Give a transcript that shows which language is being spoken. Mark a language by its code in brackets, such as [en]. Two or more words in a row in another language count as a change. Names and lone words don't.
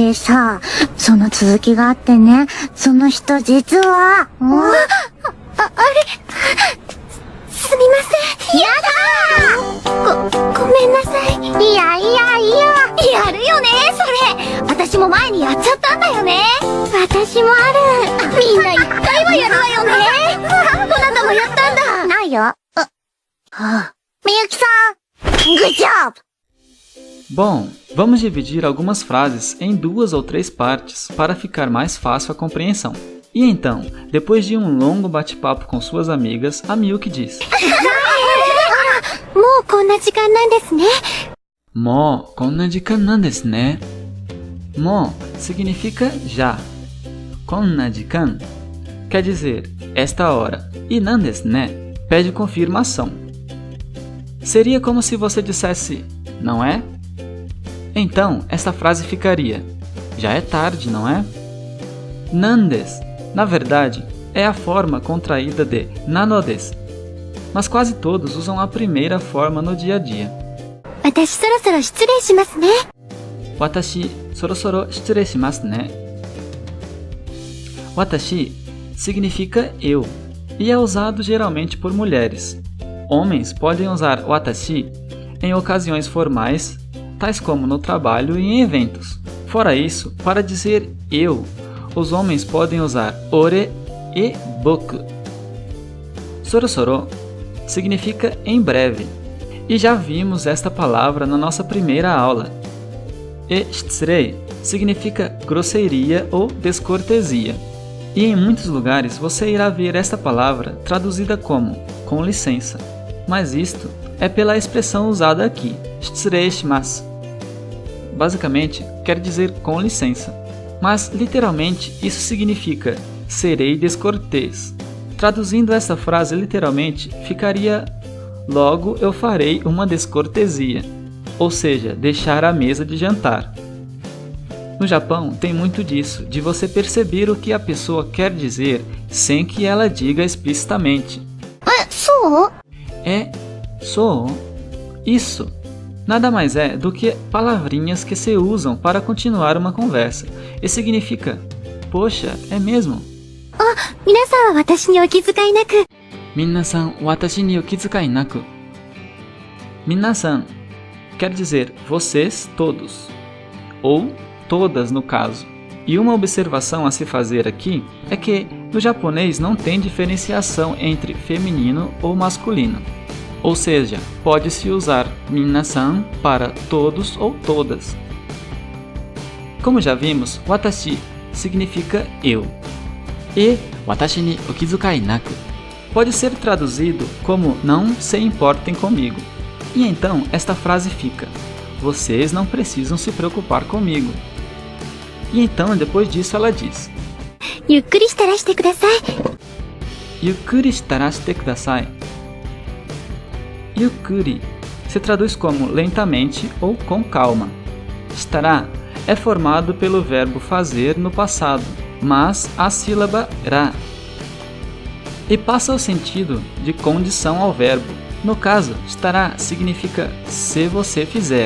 [ja] でさ、その続きがあってね、その人実は、あれすみません。やだー！ごめんなさい。いや。やるよね、それ。私も前にやっちゃったんだよね。私もある。みんな一回はやるわよね。どなたもやったんだ。ないよ。みゆきさん、 [en] good job! [pt] Bom, vamos dividir algumas frases em 2 ou 3 partes para ficar mais fácil a compreensão. E então, depois de um longo bate-papo com suas amigas, a Miyuki diz: [ja] もうこんな時間なんですね。もう、こんな時間なんですね? [pt] Mo significa já. [ja] こんな時間 [pt] quer dizer esta hora. E [ja] なんですね [pt] pede confirmação. Seria como se você dissesse, não é? Então, esta frase ficaria: já é tarde, não é? Nandes, na verdade, é a forma contraída de nanodes, mas quase todos usam a primeira forma no dia a dia. [ja] 私そろそろ失礼しますね。私そろそろ失礼しますね. [pt] Watashi significa eu e é usado geralmente por mulheres. Homens podem usar watashi em ocasiões formais, tais como no trabalho e em eventos. Fora isso, para dizer eu, os homens podem usar ore e boku. Sorosoro significa em breve. E já vimos esta palavra na nossa primeira aula. E shitsurei significa grosseria ou descortesia. E em muitos lugares você irá ver esta palavra traduzida como com licença. Mas isto é pela expressão usada aqui, [ja] 失礼します. [pt] Basicamente, quer dizer com licença. Mas literalmente isso significa serei descortês. Traduzindo essa frase literalmente, ficaria: logo eu farei uma descortesia, ou seja, deixar a mesa de jantar. No Japão tem muito disso, de você perceber o que a pessoa quer dizer sem que ela diga explicitamente. Sou? Sou? Isso nada mais é do que palavrinhas que se usam para continuar uma conversa, e significa: poxa, é mesmo? [ja] 皆さんは私にお気遣いなく。皆さん、私にお気遣いなく. [pt] Minna-san quer dizer vocês todos, ou todas no caso. E uma observação a se fazer aqui é que no japonês não tem diferenciação entre feminino ou masculino. Ou seja, pode-se usar minna-san para todos ou todas. Como já vimos, watashi significa eu. E [ja] 私にお気遣いなく [pt] pode ser traduzido como não se importem comigo. E então esta frase fica: vocês não precisam se preocupar comigo. E então depois disso ela diz: [ja] ゆっくりしてらしてください。ゆっくりしたらしてください. [pt] Yukkuri se traduz como lentamente ou com calma. Shitara é formado pelo verbo fazer no passado, mas a sílaba ra. E passa o sentido de condição ao verbo. No caso, estará significa se você fizer.